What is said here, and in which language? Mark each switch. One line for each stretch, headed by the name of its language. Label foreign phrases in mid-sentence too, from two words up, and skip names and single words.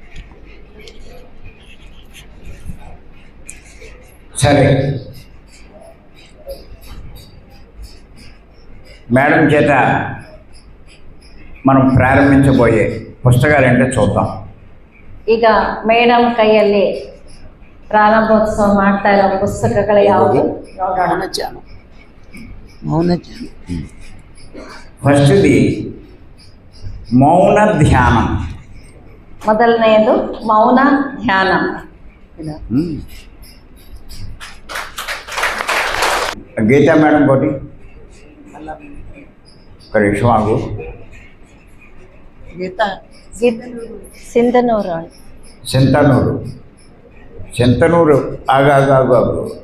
Telugu: సరే, మేడం చేత మనం ప్రారంభించబోయే పుస్తకాలు ఏంటో చూద్దాం.
Kannada: ಈಗ ಮೇಡಮ್ ಕೈಯಲ್ಲಿ ಪ್ರಾರಂಭೋತ್ಸವ ಮಾಡ್ತಾ ಇರೋ ಪುಸ್ತಕಗಳು ಯಾವುದು ನೋಡೋಣ.
Telugu: ఫస్ట్ది మౌన ధ్యానం.
Kannada: ಮೊದಲನೆಯದು ಮೌನ ಧ್ಯಾನ.
Telugu: గీతా మేడం కోటి ఒక నిమిషం ఆగు. సింధనూరు చింతనూరు ఆగు.